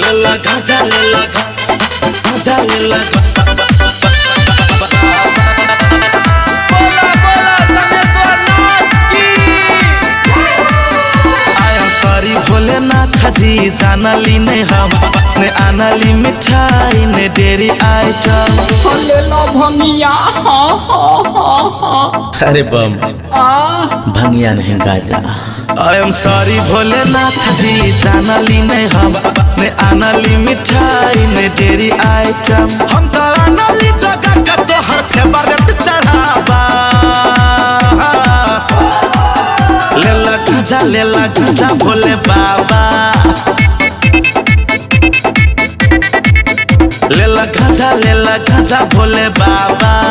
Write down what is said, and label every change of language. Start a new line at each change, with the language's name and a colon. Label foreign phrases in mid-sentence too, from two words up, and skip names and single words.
Bhojpuri: लेला गांजा लेला गांजा लेला बोला बोला समेश्वर नाथ की।
English: I am sorry
Bhojpuri: भोलेनाथ जी जानली ने हम ने आनली मिठाई ने डेरी आइटम लेला भंगिया हा हा हा हा। अरे बम भंगिया नहीं गाजा
English: I am sorry
Bhojpuri: भोलेनाथ जी जानली ने हम ने आनली मिठाई ने डेरी आइटम हम तो आनली जगह का तो हर फेवरेट चढ़ावा लेला गांजा भोले बाबा लेला गांजा भोले बाबा